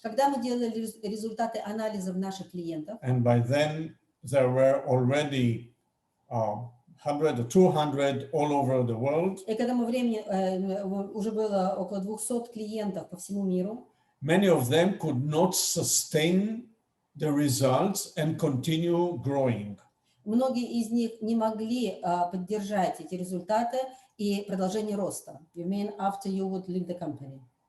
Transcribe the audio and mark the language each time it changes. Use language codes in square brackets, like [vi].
[ru] Когда мы делали результаты анализов наших клиентов, [en] and by then there were already 100 or 200 all over the world. [ru] И к этому времени уже было около 200 клиентов по всему миру. [en] Many of them could not sustain the results and continue growing. [ru] Многие из них не могли поддержать эти результаты и продолжение роста. [en] You mean after you would leave the company?